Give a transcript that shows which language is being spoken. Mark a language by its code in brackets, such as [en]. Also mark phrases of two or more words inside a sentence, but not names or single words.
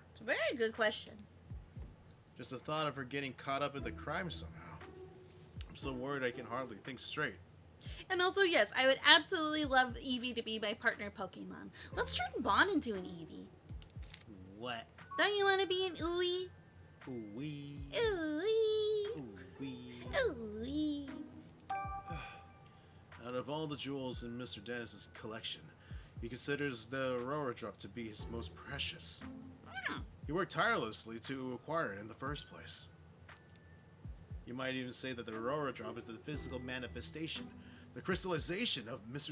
[en] It's a very good question. Just the thought of her getting caught up in the crime somehow. I'm so worried I can hardly think straight. And also, yes, I would absolutely love Eevee to be my partner Pokemon. Let's turn Bond into an Eevee. What? Don't you want to be an Ooey? Ooey. Ooey. Ooey. Ooey. Out of all the jewels in Mr. Dennis's collection, he considers the Aurora Drop to be his most precious. He worked tirelessly to acquire it in the first place. You might even say that the Aurora Drop is the physical manifestation, the crystallization of Mr.